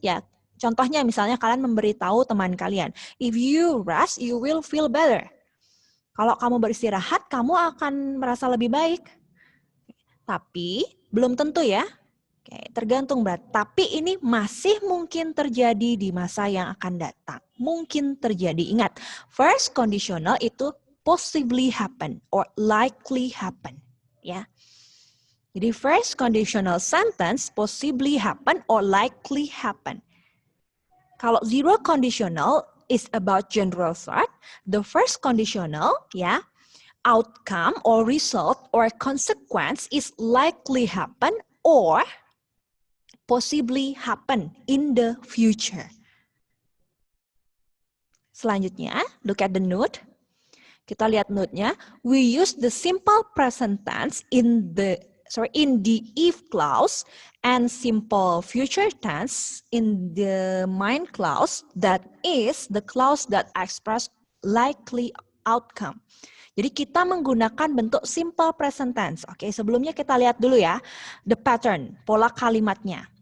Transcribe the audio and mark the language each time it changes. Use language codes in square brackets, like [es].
[id] Ya, contohnya misalnya kalian memberitahu teman kalian, [en] if you rest, you will feel better. [id] Kalau kamu beristirahat, kamu akan merasa lebih baik. Tapi belum tentu ya. Oke, tergantung berat. Tapi ini masih mungkin terjadi di masa yang akan datang. Mungkin terjadi. [en] Ingat, first conditional itu possibly happen or likely happen. Ya. Jadi first conditional sentence possibly happen or likely happen. Kalau zero conditional is about general thought, the first conditional ya, outcome or result or consequence is likely happen or possibly happen in the future. [id] Selanjutnya, [en] look at the note. [id] Kita lihat note-nya. [en] We use the simple present tense in the if clause and simple future tense in the mind clause, that is the clause that express likely outcome. [id] Jadi kita menggunakan bentuk simple present tense. Oke, sebelumnya kita lihat dulu ya [en] the pattern, [id] pola kalimatnya.